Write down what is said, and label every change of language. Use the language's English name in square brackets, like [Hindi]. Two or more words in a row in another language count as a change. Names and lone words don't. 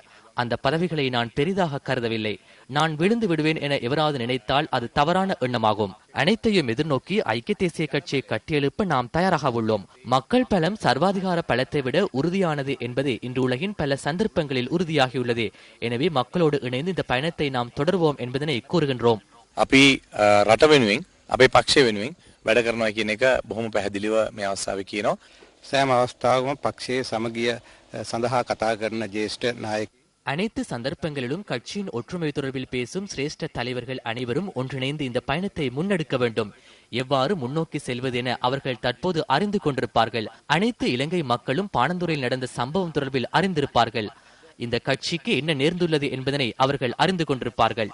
[Tamil] அந்த பதவிகளை நான் பெரிதாக கருதவில்லை. நான் விழுந்து விடுவேன் என எவராது நினைத்தால் அது தவறான எண்ணமாகும். அனைத்தையும் எதிர்நோக்கி ஐக்கிய தேசிய கட்சியை கட்டியெழுப்ப நாம் தயாராக உள்ளோம். மக்கள் பலம் சர்வாதிகார பலத்தை விட உறுதியானது என்பது இன்று உலகின் பல சந்தர்ப்பங்களில் உறுதியாகியுள்ளது. எனவே மக்களோடு இணைந்து இந்த பயணத்தை நாம் தொடர்வோம் என்பதனை கூறுகின்றோம். [Sinhala] අපි රට වෙනුවෙන් අපේ පක්ෂය වෙනුවෙන් වැඩ කරනවා කියන එක බොහොම පැහැදිලිව මේ අවස්ථාවේ කියනවා. සෑම අවස්ථාවකම පක්ෂයේ සමගිය සඳහා කතා කරන ජ්‍යෙෂ්ඨ නායක [Tamil] அனைத்து சந்தர்ப்பங்களிலும் கட்சியின் ஒற்றுமை தொடர்பில் பேசும் சிரேஷ்ட தலைவர்கள் அனைவரும் ஒன்றிணைந்து இந்த பயணத்தை முன்னெடுக்க வேண்டும். எவ்வாறு முன்னோக்கி செல்வது என அவர்கள் தற்போது அறிந்து கொண்டிருப்பார்கள். அனைத்து இலங்கை மக்களும் பாணந்துறையில் நடந்த சம்பவம் தொடர்பில் அறிந்திருப்பார்கள். இந்த கட்சிக்கு என்ன நேர்ந்துள்ளது என்பதனை அவர்கள் அறிந்து கொண்டிருப்பார்கள்.